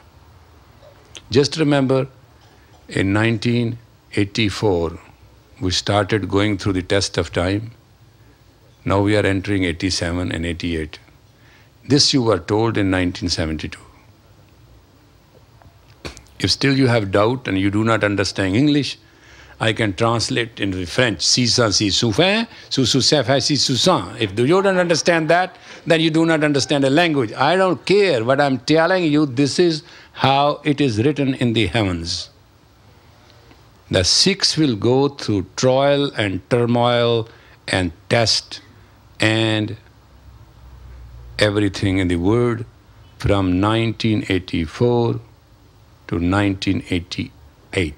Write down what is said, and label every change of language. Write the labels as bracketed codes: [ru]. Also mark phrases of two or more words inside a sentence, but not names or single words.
[en] Just remember, in 1984, we started going through the test of time. Now we are entering 87 and 88. This you were told in 1972. If still you have doubt and you do not understand English, I can translate into French. Si sa si soufin, su su fa si su san. If you don't understand that, then you do not understand the language. I don't care, but I'm telling you, this is how it is written in the heavens. The Sikhs will go through trial and turmoil and test and everything in the world from 1984 to 1988.